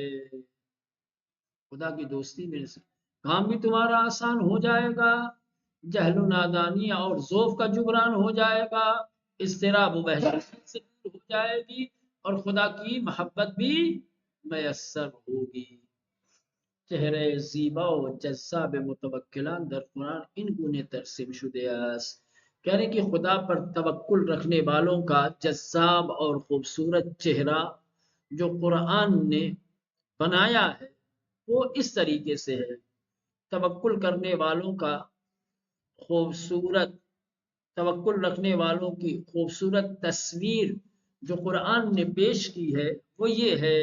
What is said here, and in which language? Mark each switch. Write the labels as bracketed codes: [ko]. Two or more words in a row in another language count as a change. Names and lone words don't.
[ur] خدا کی دوستی میں سے کام بھی تمہارا آسان ہو جائے گا، جہل و نادانی اور ذوف کا جبران ہو جائے گا، اضطراب و وحشت سے دور ہو جائے گی، اور خدا کی محبت بھی میسر ہوگی۔ [fa] چہرے زیبا و جذاب متوکلان در قرآن این گونه ترسیم شده است، [ur] کہہ رہے کہ خدا پر توکل رکھنے والوں کا جذاب اور خوبصورت چہرہ جو قرآن نے بنایا ہے، وہ اس طریقے سے ہے۔ توکل کرنے والوں کا خوبصورت توکل رکھنے والوں کی خوبصورت تصویر جو قرآن نے پیش کی ہے وہ یہ ہے